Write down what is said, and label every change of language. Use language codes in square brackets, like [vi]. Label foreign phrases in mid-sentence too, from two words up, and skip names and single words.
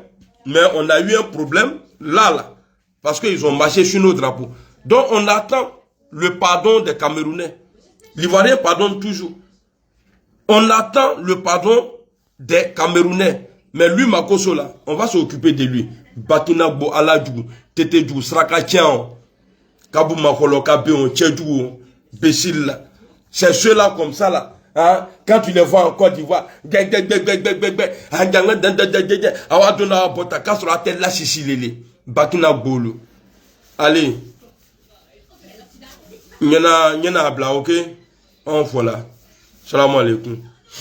[fr] Mais on a eu un problème là. Parce qu'ils ont marché sur nos drapeaux. Donc, on attend le pardon des Camerounais. L'Ivoirien pardonne toujours. On attend le pardon des Camerounais. Mais lui, Makoso, là, on va s'occuper de lui. Bakina Bo Aladjou, Tete Djou, Sraka Tian, Kabou Makolo, Kabéon, Tchedjou, Bessil, là. C'est ceux-là comme ça, là. Hein? Quand tu les vois en Côte d'Ivoire, Bakina Bolo. Allez. Nyana Abla, ok? On voilà. [ar] سلام عليكم.